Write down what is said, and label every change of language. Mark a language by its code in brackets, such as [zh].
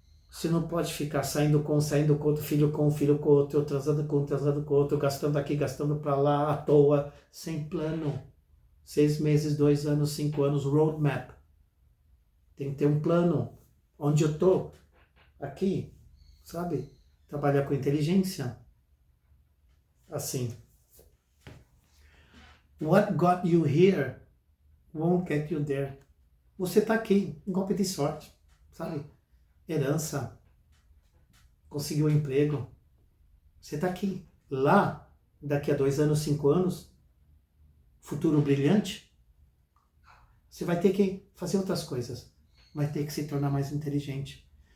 [pt] Você não pode ficar saindo com outro, filho com outro, transando com outro, gastando aqui, gastando para lá, à toa, sem plano. 6 meses, 2 anos, 5 anos, roadmap. Tem que ter um plano. Onde eu estou? Aqui, sabe? Trabalhar com inteligência. Assim. [en] What got you here won't get you there. [pt] Você está aqui, um golpe de sorte, sabe? Herança, conseguiu um emprego, você está aqui. Lá, daqui a 2 anos, 5 anos, futuro brilhante, você vai ter que fazer outras coisas, vai ter que se tornar mais inteligente.